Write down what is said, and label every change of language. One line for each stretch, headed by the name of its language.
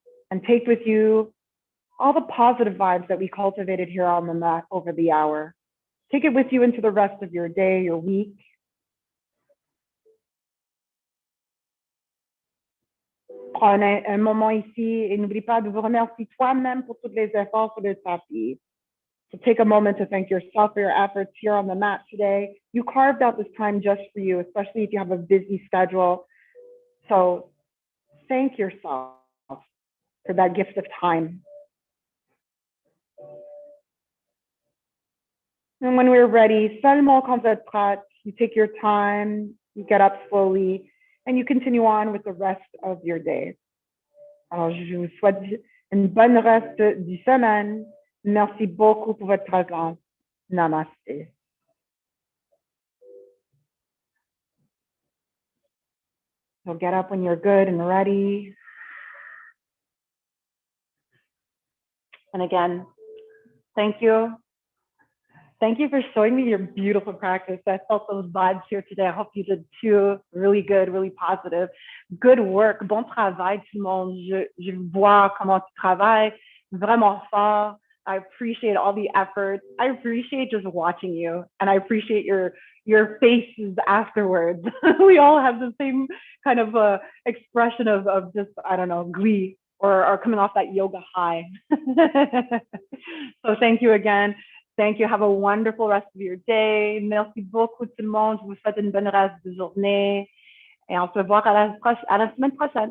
English: And take with you all the positive vibes that we cultivated here on the mat over the hour. Take it with you into the rest of your day, your week.
French: Prenez un moment ici et n'oublie pas de vous remercier toi-même pour tous les efforts sur le tapis.
English: So take a moment to thank yourself for your efforts here on the mat today. You carved out this time just for you, especially if you have a busy schedule. So thank yourself for that gift of time. And when we're ready,
French: seulement quand vous êtes prête,
English: you take your time, you get up slowly, and you continue on with the rest of your day.
French: Alors, je vous souhaite une bonne reste du semaine. Merci beaucoup pour votre présence. Namaste.
English: So get up when you're good and ready. And again, thank you. Thank you for showing me your beautiful practice. I felt those vibes here today. I hope you did too. Really good, really positive. Good work.
French: Bon travail, tout le monde. Je vois comment tu travailles. Vraiment fort.
English: I appreciate all the effort. I appreciate just watching you. And I appreciate your faces afterwards. We all have the same kind of expression of just, I don't know, glee or coming off that yoga high. So thank you again. Thank you. Have a wonderful rest of your day.
French: Merci beaucoup tout le monde. Je vous souhaite une bonne reste de journée. Et on se voit à la semaine prochaine.